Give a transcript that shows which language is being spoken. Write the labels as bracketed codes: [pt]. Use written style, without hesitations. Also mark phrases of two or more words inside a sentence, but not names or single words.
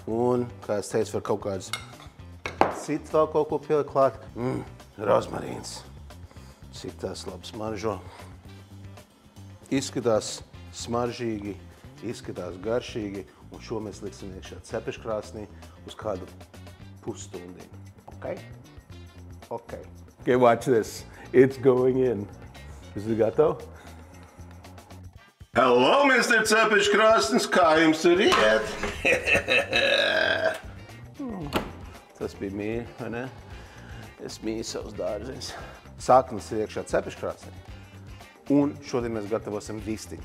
[lv] Un, kā es teicu, var kaut kāds cits vēl kaut ko pielikt klāt. Rozmarīns. Cik tas labi smaržo. Izskatās smaržīgi, izskatās garšīgi. Un šo mēs liksim iekšā cepeškrāsnī uz kādu pusstundiņu. [en] Okay? Okay. Okay, watch this. It's going in. [lv] Esi gatavi? [en] Hello, Mr. [lv] Cepeškrāsnis, kā jums tur iet? Tas bija mīļi, vai ne? Es mīļu savus dārziņus. Sākums ir iekšā cepeškrāsnī. Un šodien mēs gatavosim vistiņu.